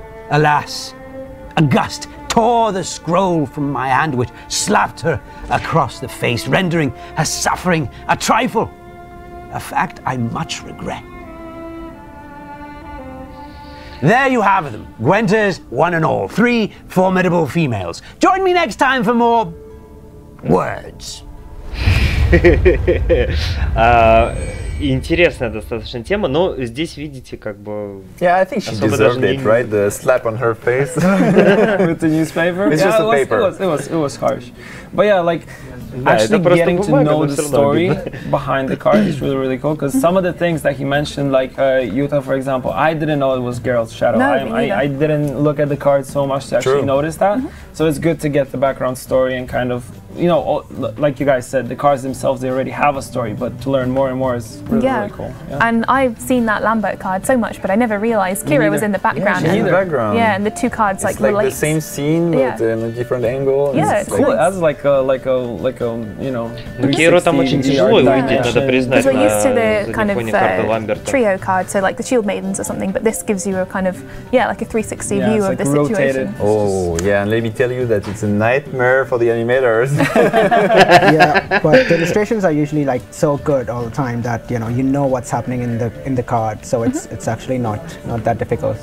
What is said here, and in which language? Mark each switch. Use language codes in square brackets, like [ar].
[en] Alas, a gust tore the scroll from my hand, which slapped her across the face, rendering her suffering a trifle, a fact I much regret. There you have them, Gwenters, one and all, 3 formidable females. Join me next time for more words. [ru] Интересная достаточно тема, но здесь видите как бы... [en] Yeah, I think she deserved it, right? The slap on her face with the newspaper. It's just a paper. It was harsh, but yeah, like actually getting to know the story behind the card is really cool. Because some of the things that he mentioned, like Yuta, for example, I didn't know it was Geralt's shadow. No, I didn't look at the card so much to actually notice that. So it's good to get the background story and kind of you know, like you guys said, the cards themselves, they already have a story, but to learn more and more is really, really cool. Yeah. And I've seen that Lambert card so much, but I never realized Kira was in the background. Yeah, in the background. Yeah, and the two cards it's like relate. The same scene, but in a different angle. Yeah, it's cool. It has like a you know. [ru] Kira там очень тяжело увидеть, надо признать. [en] Because we're used to the kind of trio card, so like the Shield Maidens or something, but this gives you a kind of like a 360 view of the situation. Oh yeah, and let me tell you that it's a nightmare for the animators. Yeah, but the illustrations are usually like so good all the time that you know what's happening in the card, so it's actually not that difficult.